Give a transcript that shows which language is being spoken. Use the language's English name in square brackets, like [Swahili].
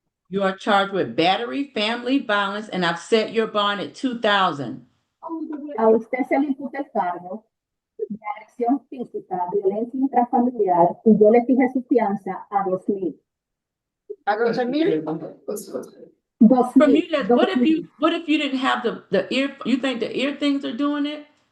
[English] You are charged with battery, family violence, and I've set your bond at 2,000. [Spanish] A usted se le imputa el cargo de agresión física, violencia intrafamiliar y yo le fijé su fianza a 2,000. ¿A 12,000? [English] 2,000. Bermudez, what if you didn't have the ear, you think the ear things are doing it?